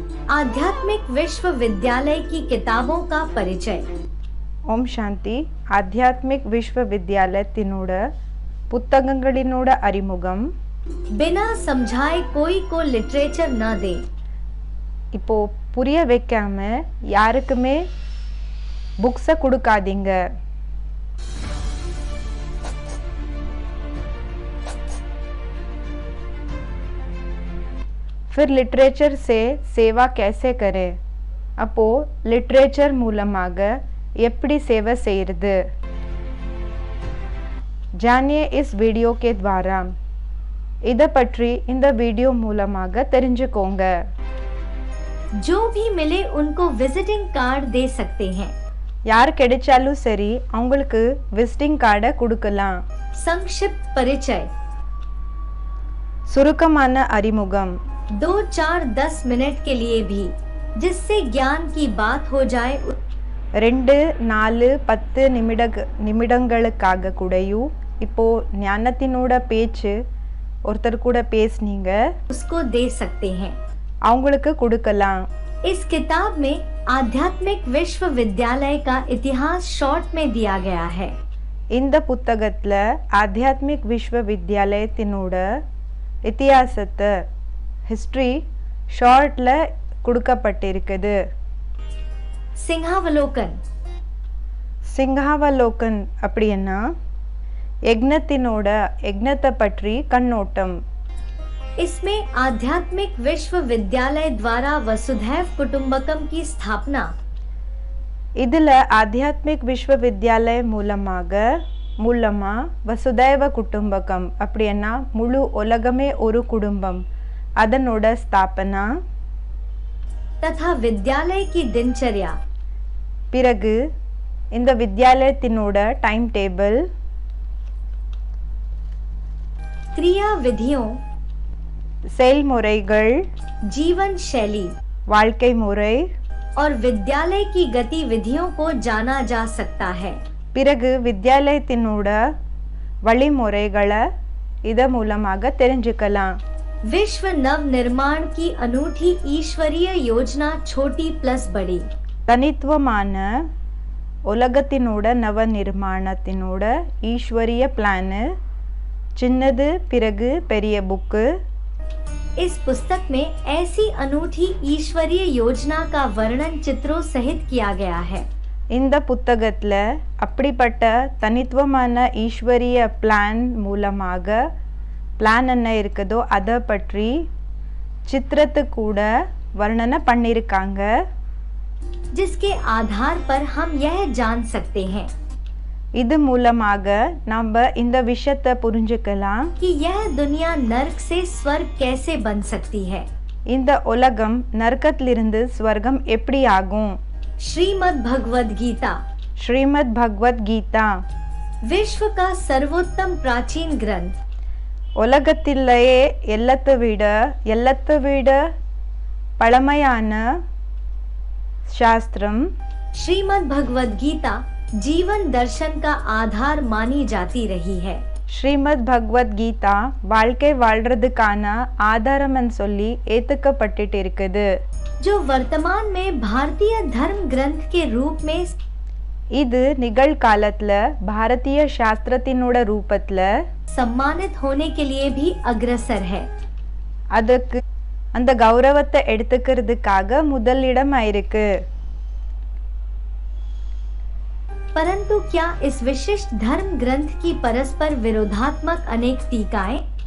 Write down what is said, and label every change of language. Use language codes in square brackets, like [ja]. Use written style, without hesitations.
[hi] आध्यात्मिक विश्वविद्यालय की किताबों का परिचय। [ta] ಓಂ ಶಾಂತಿ ಆಧ್ಯಾತ್ಮಿಕ್ ವಿಶ್ವವಿದ್ಯಾಲಯத்தினோட புத்தகங்களினோட அறிமுகம். [hi] बिना समझाए कोई को लिटरेचर न दे। [ta] இப்போ புரிய வைக்காம யாருக்குமே புக்ஸை கொடுக்காதீங்க. [hi] फिर लिटरेचर से सेवा कैसे करें? [ta] அப்போ லிட்ரேச்சர் மூலமாக எப்படி சேவை செய்யறது? [hi] जानिए इस वीडियो के द्वारा. [ta] இதை பற்றி இந்த வீடியோ மூலமாக தெரிஞ்சுக்கோங்க. [hi] जो भी मिले उनको विजिटिंग कार्ड दे सकते हैं. [ta] யார் கிடைச்சாலும் சரி அவங்களுக்கு விசிட்டிங் கார்டை கொடுக்கலாம். [hi] संक्षिप्त परिचय. [ta] சுருக்கமான அறிமுகம். [hi] 2, 4, 10 मिनट के लिए भी जिससे ज्ञान की बात हो जाए. [ta] 2, 4, 10 நிமிடங்களுக்காக கூடயும் இப்போ ஞானத்தினோட பேச்சு ஒருத்தர் கூட பேசுனீங்க [hi] उसको दे सकते हैं. [ta] அவங்களுக்கு கொடுக்கலாம். [hi] इस किताब में आध्यात्मिक विश्वविद्यालय का इतिहास शॉर्ट में दिया गया है. [ta] இந்த புத்தகத்துல ஆத்தியாத்மிக் விஸ்வவித்யாலயத்தினோட இतिहासத்தை ஹிஸ்டரி ஷார்ட்ல கொடுக்கப்பட்டிருக்குது. [hi] सिंहावलोकन. [ta] சிங்காவலோகன் அப்படின்னா யக்ஞத்தை பற்றி கண்ணோட்டம். [hi] इसमें आध्यात्मिक विश्वविद्यालय द्वारा वसुधैव कुटुंबकम की स्थापना. [ta] இதுல ஆத்தியாத்மிக் விஸ்வவித்யாலய மூலமா வசுதைவ குடும்பகம் அப்படின்னா முழு உலகமே ஒரு குடும்பம் அதனோட ஸ்தாபனா. [hi] तथा विद्यालय की दिनचर्या. [ta] பிறகு இந்த வித்யாலயத்தினோட டைம் டேபிள், [hi] क्रिया विधियों, [ta] செயல்முறைகள், [hi] जीवन शैली [ta] வாழ்க்கை முறை [hi] और विद्यालय की गतिविधियों को जाना जा सकता है. [ta] பிறகு வித்யாலயத்தினோட வழிமுறைகளை இத மூலமாக தெரிஞ்சுக்கலாம். [hi] विश्व नव निर्माण की अनूठी ईश्वरीय योजना छोटी प्लस बड़ी. [ta] தனித்துவமான உலகத்தினோட நவ நிர்மாணத்தினோட ஈஸ்வரிய பிளான் சின்னது பிறகு பெரிய புக்கு. [hi] इस पुस्तक में ऐसी अनूठी ईश्वरीय योजना का वर्णन चित्रों सहित किया गया है. [ta] இந்த புத்தகத்துல அப்படிப்பட்ட தனித்துவமான ஈஸ்வரிய பிளான் மூலமாக பிளான் என்ன இருக்குதோ அதை பற்றி சித்திரத்து கூட வர்ணனை பண்ணியிருக்காங்க. [hi] जिसके आधार पर हम यह जान सकते हैं [ta] இது மூலமாக நம்ம இந்த விஷயத்தை புரிஞ்சுக்கலாம் [hi] कि यह दुनिया नर्क से स्वर्ग कैसे बन सकती है. [ta] இந்த உலகம் நரகத்திலிருந்து ஸ்வர்க்கம் எப்படி ஆகும். [hi] श्रीमद् भगवद गीता. [ta] ஸ்ரீமத் பகவத் கீதா [hi] विश्व का सर्वोत्तम प्राचीन ग्रंथ. [ta] உலகத்திலேயே எல்லாத்த விட பழமையான சாஸ்திரம். [hi] श्रीमद् भगवद गीता जीवन दर्शन का आधार मानी जाती रही है. [ta] ஸ்ரீமத் பகவத் கீதா வாழ்க்கை வாழ்றதுக்கான ஆதாரம்னு சொல்லி ஏத்துக்கப்பட்டுட்டு இருக்குது. [hi] जो वर्तमान में भारतीय धर्म ग्रंथ के रूप में [ta] இது நிகழ்காலத்துல பாரதிய சாஸ்திரத்தினோட ரூபத்துல [hi] सम्मानित होने के लिए भी अग्रसर है. [ta] அதுக்கு அந்த கௌரவத்தை எடுத்துக்கிறதுக்காக முதலிடம் ஆயிருக்கு. [hi] परंतु क्या इस विशिष्ट धर्म ग्रंथ की परस्पर विरोधात्मक अनेक टीकाएं?